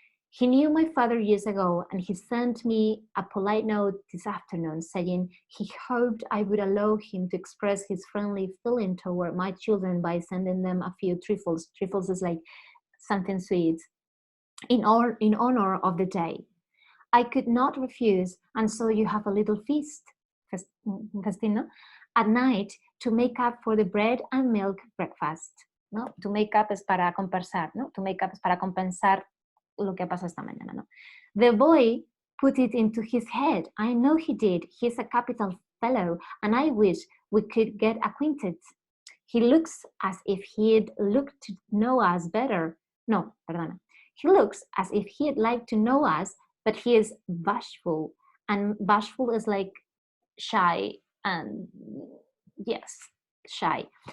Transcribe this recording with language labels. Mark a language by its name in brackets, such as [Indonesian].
[English] He knew my father years ago, and he sent me a polite note this afternoon saying he hoped I would allow him to express his friendly feeling toward my children by sending them a few trifles. Trifles is like something sweet in honor of the day. I could not refuse, and so you have a little feast, Festino, at night to make up for the bread and milk breakfast. [Spanish] ¿No? To make up es para compensar, ¿no? To make up es para compensar lo que pasó esta mañana, ¿no? [English] The boy put it into his head. I know he did. He's a capital fellow, and I wish we could get acquainted. He looks as if he'd look to know us better. [Spanish] No, perdona. [English] He looks as if he'd like to know us, but he is bashful, and bashful is like shy, and yes, shy.